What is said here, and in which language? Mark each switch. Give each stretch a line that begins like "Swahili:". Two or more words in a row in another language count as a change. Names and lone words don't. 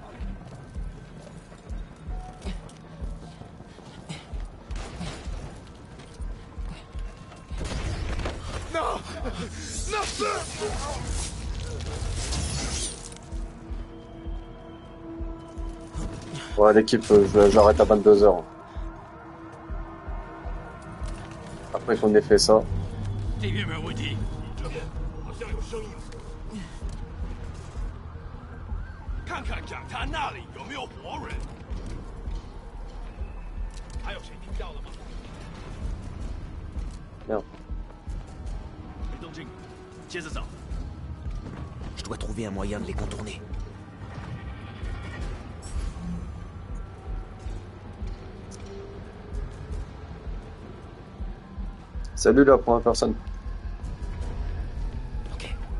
French: Non! Non! Ouais l'équipe, j'arrête à 22h. Après qu'on ait fait ça.
Chinese: 这边没有问题，这边好像有声音。看看讲坛那里有没有活人。还有谁听到了吗？
French: Merde.
Chinese: 没动静，接着找。
French: Je dois trouver un moyen de les contourner. Salut la première personne. Ok.